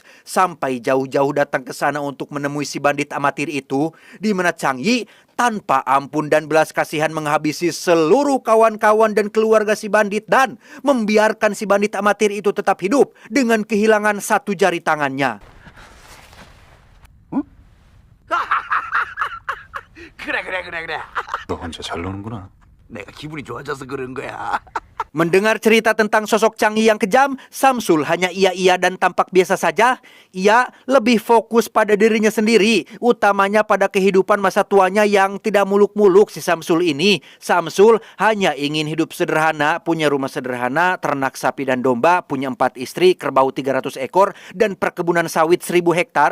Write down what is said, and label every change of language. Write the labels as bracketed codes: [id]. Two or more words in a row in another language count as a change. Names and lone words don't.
[id] Sampai jauh-jauh datang ke sana untuk menemui si bandit amatir itu, di mana Chang Yi tanpa ampun dan belas kasihan menghabisi seluruh kawan-kawan dan keluarga si bandit dan membiarkan si bandit amatir itu tetap hidup dengan kehilangan satu jari tangannya. [ko] 그래. 너 혼자 잘 노는구나. 내가 기분이 좋아져서 그런 거야. [id] Mendengar cerita tentang sosok Chang Yi yang kejam, Samsul hanya iya-iya dan tampak biasa saja. Ia lebih fokus pada dirinya sendiri, utamanya pada kehidupan masa tuanya yang tidak muluk-muluk si Samsul ini. Samsul hanya ingin hidup sederhana, punya rumah sederhana, ternak sapi dan domba, punya 4 istri, kerbau 300 ekor, dan perkebunan sawit 1000 hektar.